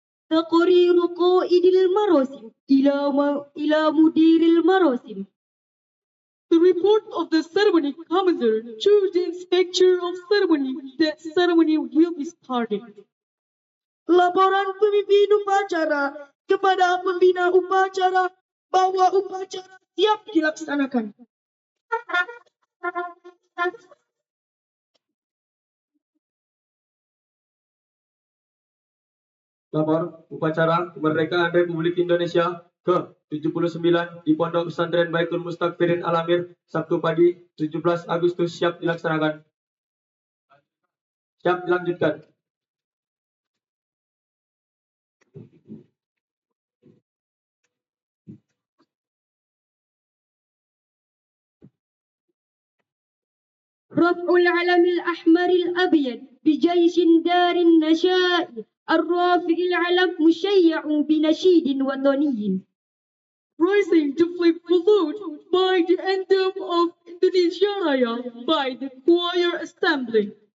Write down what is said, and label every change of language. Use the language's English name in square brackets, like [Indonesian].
[Arabic] تقرير قائد المراسم إلى مدير المراسم. [English] The report of the ceremony commander to the inspector of ceremony that ceremony will be started. [Indonesian] Laporan pemimpin upacara kepada pembina upacara bahwa upacara siap dilaksanakan. lapor upacara kemerdekaan Republik Indonesia ke-79 di Pondok Pesantren Baitul Mustakfirin Al-Amir, Sabtu pagi 17 Agustus siap dilaksanakan. Siap dilanjutkan. [Arabic] رفع العلم الأحمر الأبيض بجيش دار النشاء الرافع العلم مشيع بنشيد وطني. [English] Raising the flag salute by the anthem of Indonesia Raya by the choir assembly.